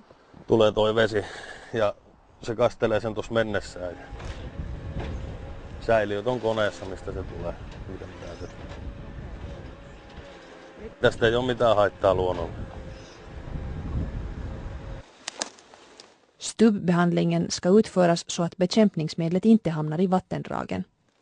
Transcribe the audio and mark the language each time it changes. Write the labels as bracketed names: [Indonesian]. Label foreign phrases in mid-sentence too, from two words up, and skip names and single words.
[Finnish] Tulee toi vesi ja se kastelee sen tuossa mennessään. Säiliöt on koneessa, mistä se tulee. Tästä ei ole mitään haittaa luonnolle. [Swedish] Stubbbehandlingen ska utföras så att bekämpningsmedlet inte hamnar i vattendragen.